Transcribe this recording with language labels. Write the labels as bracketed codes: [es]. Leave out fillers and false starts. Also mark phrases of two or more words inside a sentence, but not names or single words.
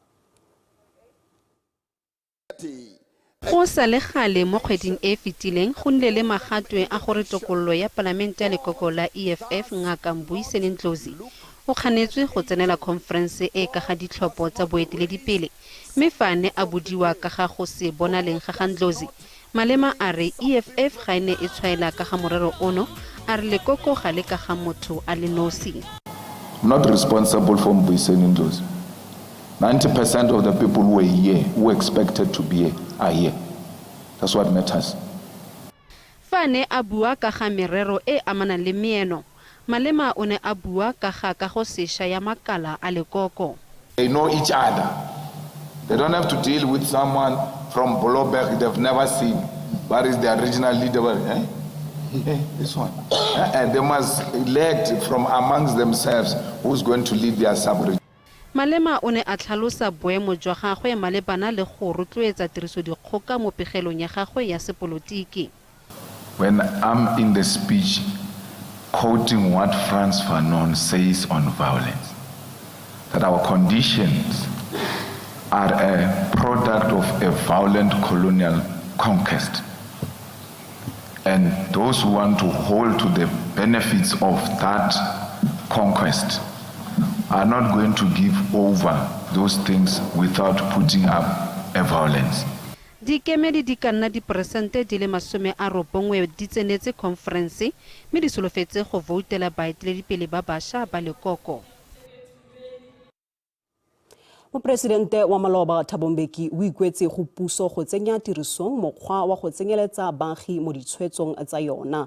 [tn] Go sa le gale mo kgweding e fetileng go nnile le magatwe a gore tokololo ya palamente ya lekoko la EFF Ngaka Mboiseni Ndlozi o kganetswe go tsenela conference e ka ga ditlhopho tsa boeteledipele mme fane a bodiwa ka ga go se bonaleng ga Ndlozi. Malema a re EFF ga ene e tshwaela ka ga morero ono a re lekoko ga le ka ga motho a le nosi. [en] Not responsible for Mboiseni Ndlozi. 90% of the people who were here, who were expected to be here, are here. That's what matters. [tn] Fane a bua ka ga merero e amana le meeno. Malema o ne a bua ka ga ka go sesha ya makala a lekoko. [en] They know each other. They don't have to deal with someone from Boloberg they've never seen. What is the original leader? This one. And they must elect from amongst themselves who's going to lead their sub-region. [tn] Malema o ne a tlhalosa boemo jwa gagwe malebana le go rotloetsa tirisodikgoka mo pegelong ya gagwe ya sepolotiki. [en] When I'm in the speech quoting what Frantz Fanon says on violence, that our conditions are a product of a violent colonial conquest. And those who want to hold to the benefits of that conquest are not going to give over those things without putting up a violence. [tn] Dikemedi di ka nna diperesente di le 90 di tsenetse conference mme di solofetse go voutela baeteledipele ba bašwa ba lekoko. Mopresidente wa Maloba Thabo Mbeki o ikwetse go puso go tsenya tirisong mokgwa wa go tsenyeletsa baagi mo ditshwetsong tsa yona.